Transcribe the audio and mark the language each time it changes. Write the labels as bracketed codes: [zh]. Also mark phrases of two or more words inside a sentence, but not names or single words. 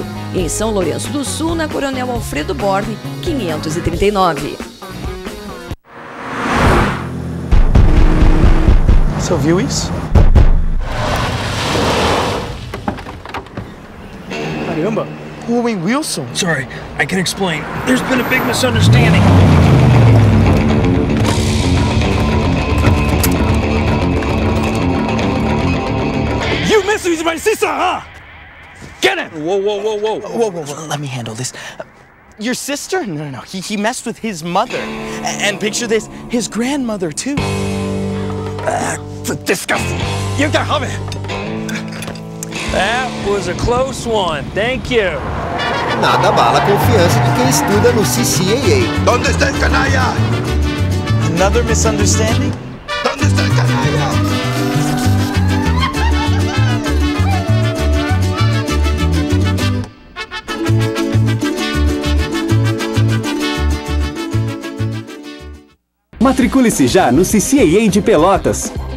[pt] E em São Lourenço do Sul, na Coronel Alfredo Borne, 539. Você ouviu isso? Caramba! Owen Wilson? [en] Sorry, I can explain. There's been a big misunderstanding. You misused my sister, huh? Get him! Whoa. Let me handle this. Your sister? No. He messed with his mother. And picture this, his grandmother, too. Disgusting. You can have it. That was a close one. Thank you. [pt] Nada abala a confiança de quem estuda no CCAA. [es] ¿Dónde está el canalla? [en] Another misunderstanding? [es] ¿Dónde está el canalla? [pt] Matricule-se já no CCAA de Pelotas.